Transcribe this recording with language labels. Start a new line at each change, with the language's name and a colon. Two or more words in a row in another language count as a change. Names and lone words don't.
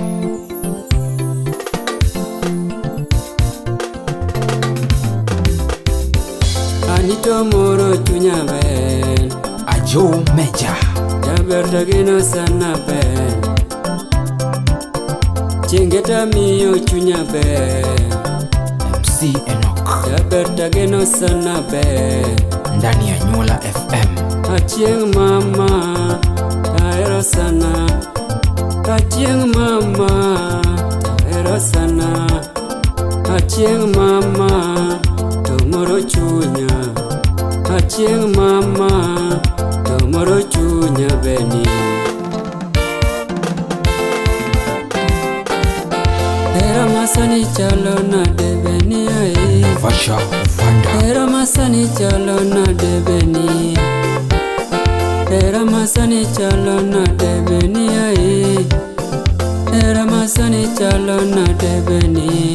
Luo (Kenya and Tanzania): Anito moro chunya be, Ajo Meja, jaber mageno sana be. Chingeta miyo chunya be, MC Enoch, jaber tageno sana be.
Swahili: ndani ya Nyula FM.
Luo (Kenya and Tanzania): Achieng mama, tahero sana. Achieng mama, tahero sana. Achieng mama, tomoro chunya. Achieng mama, tomoro chunya beni. Hera masani chalo na debeni ai, Vasha Ufanda, hera masani chalo na debeni, hera masani chalo na debeni ai, hera masani chalo na debeni.